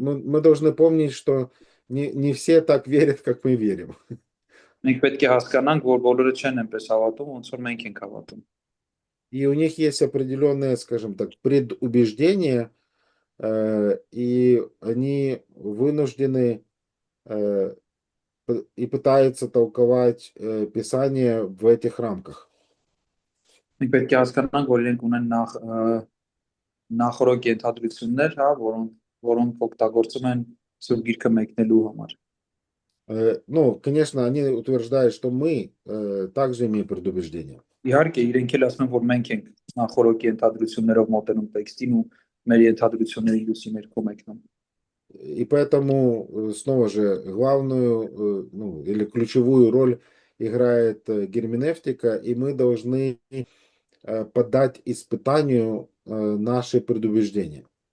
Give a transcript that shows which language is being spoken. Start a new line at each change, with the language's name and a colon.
Russian: Мы должны помнить, что не все так верят, как мы верим.
Armenian: Մենք պետք է հասկանանք, որ բոլորը չեն այնպես հավատում, ոնց որ մենք ենք հավատում։
Russian: И у них есть определенные, скажем так, предубеждения, и они вынуждены и пытаются толковать Писание в этих рамках.
Armenian: Մենք պետք է հասկանանք, որ իրենք ունեն նախորոք ենթադրություններ, հա, որոնք օգտագործում են Սուրբ Գիրքը մեկնելու համար։
Russian: Ну, конечно, они утверждают, что мы также имеем предубеждения.
Armenian: Իհարկե, իրենք էլ ասում են, որ մենք ենք նախորոք ենթադրություններով մոտենում տեքստին ու մեր ենթադրությունների լույսի ներքո մեկնում։
Russian: И поэтому, снова же, главную, ну, или ключевую роль играет герменевтика, и мы должны поддать испытанию наши предубеждения.